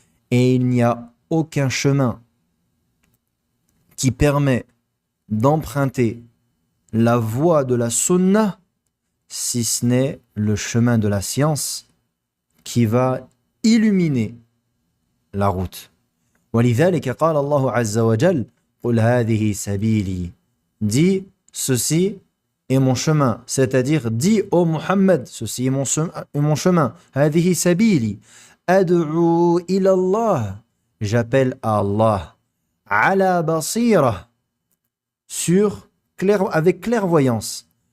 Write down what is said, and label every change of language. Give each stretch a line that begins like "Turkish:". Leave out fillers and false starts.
French: Et il n'y a aucun chemin qui permet d'emprunter la voie de la sunna si ce n'est le chemin de la science qui va illuminer la route.
Arabic: ولذلك قال الله عز وجل قل هذه سبيلي.
French: Dis ceci est mon chemin, c'est-à-dire dis ô Muhammad, ceci est mon chemin.
Arabic: هذه سبيلي أدعو إلى الله.
French: J'appelle à Allah.
Arabic: على بصيرة,
French: avec clairvoyance.